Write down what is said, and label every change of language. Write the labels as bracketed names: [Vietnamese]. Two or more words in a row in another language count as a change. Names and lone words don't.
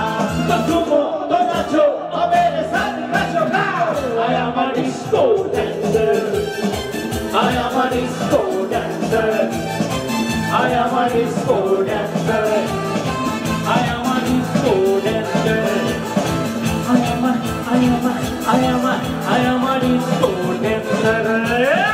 [Hindi] तो झूमो तो नाचो और मेरे साथ नाचो गाओ. [English] I am a disco dancer. I am a disco dancer. I am a disco dancer. I am a disco dancer. I am a disco dancer.